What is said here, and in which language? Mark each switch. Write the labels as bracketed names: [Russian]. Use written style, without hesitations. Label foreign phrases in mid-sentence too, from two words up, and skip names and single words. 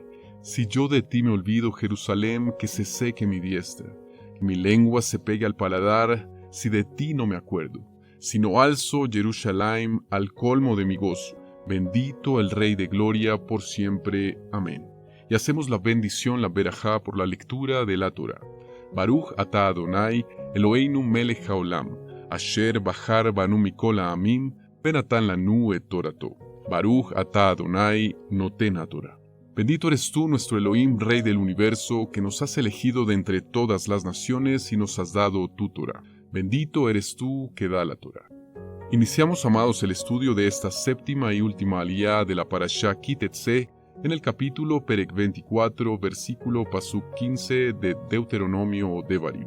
[Spanish] Si yo de ti me olvido, Jerusalén, que se seque mi diestra, que mi lengua se pegue al paladar, si de ti no me acuerdo, sino alzo Jerusalén al colmo de mi gozo. Bendito el Rey de Gloria por siempre. Amén. Y hacemos la bendición, la berajá, por la lectura de la Torah. [Hebrew] ברוך אתה אדוני אלוהינו מלך העולם אשר בחר בנו מכל העמים ונתן לנו את תורתו. ברוך אתה אדוני נותן תורה. [Spanish] Bendito eres tú, nuestro Elohim, Rey del universo, que nos has elegido de entre todas las naciones y nos has dado tu Torah. Bendito eres tú, que da la Torah. Iniciamos, amados, el estudio de esta séptima y última aliyá de la parashá Kitetse, en el capítulo Perek 24, versículo Pasuk 15 de Deuteronomio o Devarim.